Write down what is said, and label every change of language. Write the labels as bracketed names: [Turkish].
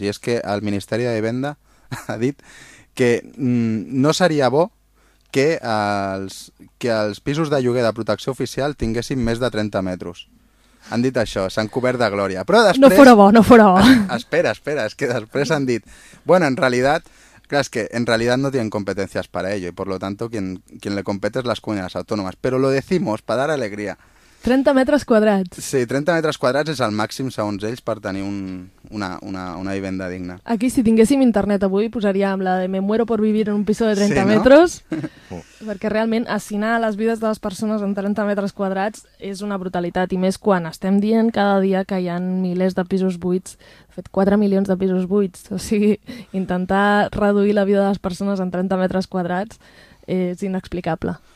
[Catalan] I és que el Ministeri de Vivenda ha dit que no seria bo que els pisos de lloguer de protecció oficial tinguessin més de 30 metres. Han dit això, s'han cobert de glòria. Però després... No fora bo. Espera, és que després han dit... [Spanish] En realidad no tienen competencias para ello y por lo tanto quien le compete es las comunidades autónomas. Pero lo decimos para dar alegría. [Catalan] 30 metres quadrats. Sí, 30 metres quadrats és el màxim, segons ells, per tenir una vivenda digna. Aquí, si tinguéssim internet avui, posaríem la de [Spanish] me muero por vivir en un piso de [Catalan] 30 metres. Perquè realment, assinar les vides de les persones en 30 metres quadrats és una brutalitat. I més quan estem dient cada dia que hi ha milers de pisos buits, de fet, 4 milions de pisos buits. O sigui, intentar reduir la vida de les persones en 30 metres quadrats és inexplicable.